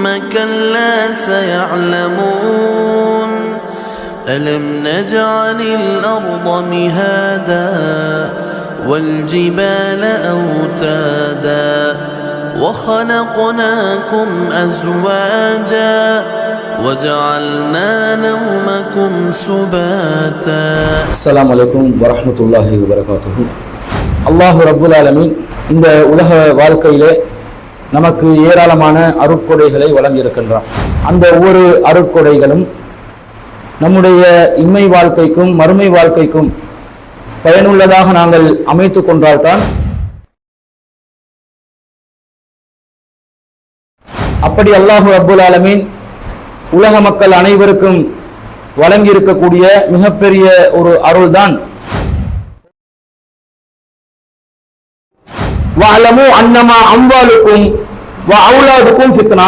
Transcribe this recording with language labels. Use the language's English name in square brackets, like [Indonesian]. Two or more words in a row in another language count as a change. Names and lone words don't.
[Arabic] كَلَّا سَيَعْلَمُونَ أَلَمْ نَجْعَلِ الْأَرْضَ مِهَادًا وَالْجِبَالَ أَوْتَادًا وَخَلَقْنَاكُمْ أَزْوَاجًا وَجَعَلْنَا نَوْمَكُمْ سُبَاتًا. السلام عليكم ورحمة الله وبركاته. الله رب العالمين [Tamil] இந்த உலக வாழ்க்கையிலே நமக்கு ஏராளமான அருட்கொடைகளை வழங்கியிருக்கின்றான். அந்த ஒவ்வொரு அருட்கொடைகளும் நம்முடைய இம்மை வாழ்க்கைக்கும் மறுமை வாழ்க்கைக்கும் பயனுள்ளதாக நாங்கள் அமைத்து கொண்டால்தான், அப்படி [Arabic] الله رب العالمين [Tamil] உலக மக்கள் அனைவருக்கும் வழங்கியிருக்கக்கூடிய மிகப்பெரிய ஒரு அருள்தான் [Arabic] واعلموا أنما أموالكم و أولادكم فتنة.